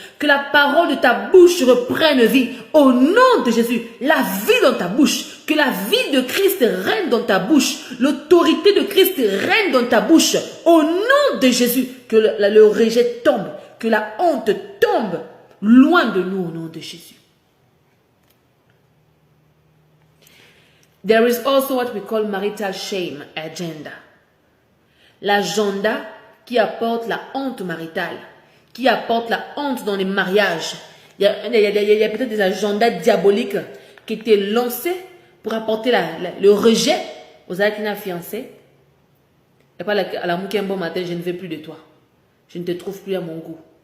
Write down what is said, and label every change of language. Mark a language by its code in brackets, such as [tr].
[fr] Que la parole de ta bouche reprenne vie. Au nom de Jésus, la vie dans ta bouche. Que la vie de Christ règne dans ta bouche. L'autorité de Christ règne dans ta bouche. Au nom de Jésus, que le rejet tombe. Que la honte tombe loin de nous au nom de Jésus. [en] There is also what we call marital shame agenda. [fr] L'agenda qui apporte la honte maritale, qui apporte la honte dans les mariages. Il y a peut-être des agendas diaboliques qui étaient lancés pour apporter le rejet aux acquis fiancés. Et pas à la [ln] mouki [fr] un bon matin, je ne veux plus de toi. Je ne te trouve plus à mon goût.